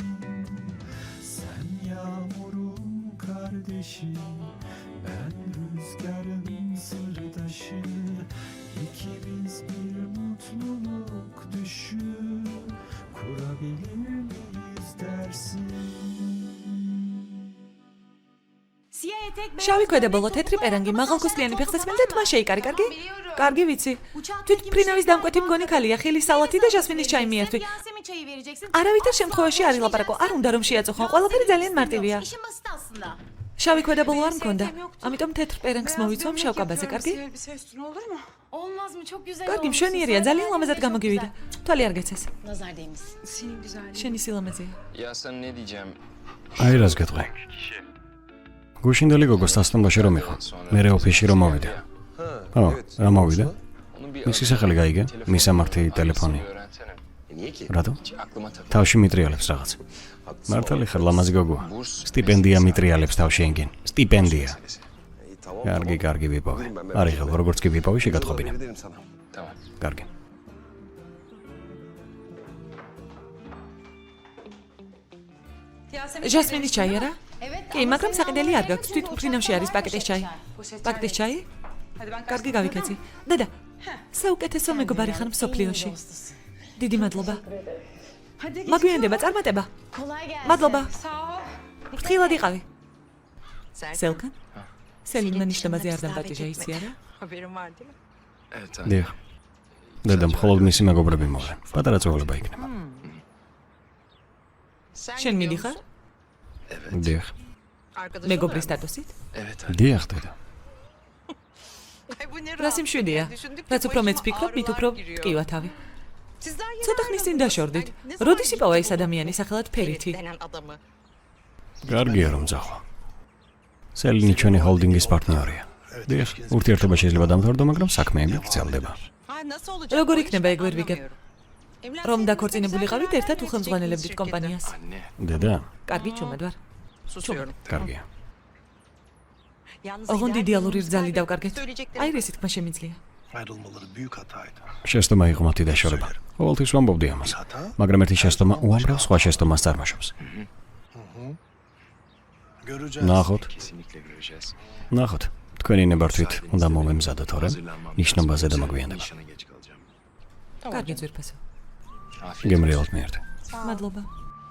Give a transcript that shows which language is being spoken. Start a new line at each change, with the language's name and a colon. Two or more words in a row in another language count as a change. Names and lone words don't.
Turkish: Sen yağmurun kardeşi, ben rüzgarın sırdaşı. İkimiz bir mutluluk düşü kurabilir miyiz dersin?
Georgian: შავი ქვედაბოლო თეთრი პერანგი მაღალქოსლიანი ფეხსაცმელი და თმა შეიკარი, კარგი? კარგი ვიცი. თვით ფრინავის დამკვეთი მგონი ქალია, ხილის სალათი და ჟასმინის ჩაი მიერთვი. არავითარ შემთხვევაში არ ილაპარაკო, არ უნდა რომ შეაწუხო, ყველაფერი ძალიან მარტივია. შავი ქვედაბოლო არ მქონდა, ამიტომ თეთრ პერანგს მოვიცვამ შავ კაბაზე, კარგი? კარგი, მშვენიერია, ძალიან ლამაზად გამოგივიდა. თვალი არ გეცეს. შენი სილამაზეა.
Turkish: Ya sen ne diyeceğim?
Georgian: აი რას გეტყვი. გუშინდელი გოგოს დასტომბაში რომ იყო. მერე ოფისში რომ მოვიდა. ო, რა მოვიდა? მისი სახელი გაიგე? მისამართი ტელეფონი.
Turkish: Niye ki?
Georgian: რატო?
Turkish: Aklıma takıldı.
Georgian: თავში მიტრიალებს რაღაც. მართალი ხარ ლამაზი გოგოა. სტიპენდია მიტრიალებს თავში ენგენ. სტიპენდია. კარგი, კარგი ვიპოვე. არი ხელ, როგორც კი ვიპოვე, შეგატყობინე.
Turkish: Tamam.
Georgian: კარგი. ჟასმინის ჩაი არა? კი, მაგრამ საყიდელი არ გაქვს. თვით ფრინავში არის პაკეტის ჩაი. პაკეტის ჩაი? კარგი გავიქეცი. დედა, საუკეთესო მეგობარი ხარ მსოფლიოში. დიდი მადლობა. მაგვიანდება წარმატება. მადლობა. ფრთხილად იყავი. სელკან? სელინმა ნიშნებაზე არ დამპატიჟა იცი არა?
Turkish: Evet abi.
Georgian: დიახ. დედა მხოლოდ მისი მეგობრები მოვა. პატარა წვეულება იქნება. შენ მიდიხარ? დიახ. მეგობრის სტატუსით?
Turkish: Evet abi.
Georgian: დიახ, დედა. რა სიმშვიდეა. რაც უფრო მეც ვფიქრობ, მით უფრო ტკივა თავი. ცოტა ხნის წინ დაშორდით. როდის იპოვა ეს ადამიანი სახელად ფერითი? კარგია რომ ძახვა. სელინი ჩვენი ჰოლდინგის პარტნიორია. დიახ, ურთიერთობა შეიძლება დამთავრდო, მაგრამ საქმეები გრძელდება. როგორ იქნება ეგ ვერ ვიგებ? რომ დაქორწინებულიყავით ერთად უხელმძღვანელებდით კომპანიას.
Turkish: Anne.
Georgian: დედა, კარგი ჩუმად ვარ. კარგია. ოღონდ იდეალური რძალი დავკარგეთ. აი რისი თქმა შემიძლია.
Turkish: Ayrılmaları büyük hataydı.
Georgian: შეცდომა იყო მათი დაშორება. ყოველთვის ვამბობდი ამას. მაგრამ ერთი შეცდომა უამრავ სხვა შეცდომას წარმოშობს.
Turkish: Göreceğiz.
Georgian: ნახოთ,
Turkish: Kesinlikle göreceğiz.
Georgian: ნახოთ. თქვენი ნებართვით უნდა მომემზადო თორემ ნიშნობაზე დამაგვიანდება. კარგი ძვირფასო. გემრიელად მიერთე. მადლობა.